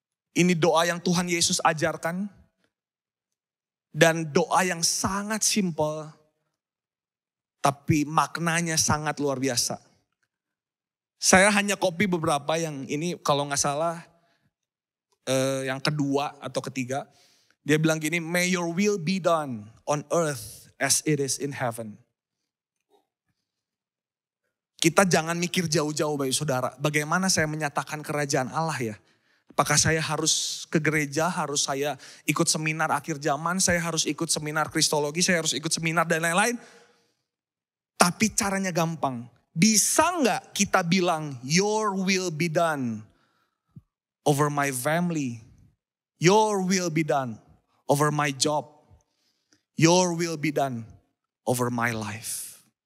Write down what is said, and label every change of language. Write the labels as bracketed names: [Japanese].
[Indonesian] Ini doa yang Tuhan Yesus ajarkan. Dan doa yang sangat simpel, tapi maknanya sangat luar biasa. Saya hanya copy beberapa yang ini kalau gak salah yang kedua atau ketiga. Dia bilang gini, [English] may your will be done on earth as it is in heaven. [Indonesian] Kita jangan mikir jauh-jauh Bapak Saudara. Bagaimana saya menyatakan kerajaan Allah ya? Apakah saya harus ke gereja, harus saya ikut seminar akhir zaman, saya harus ikut seminar kristologi, saya harus ikut seminar dan lain-lain. Tapi caranya gampang. Bisa gak kita bilang, [English] your will be done over my family. Your will be done over my job. Your will be done over my life.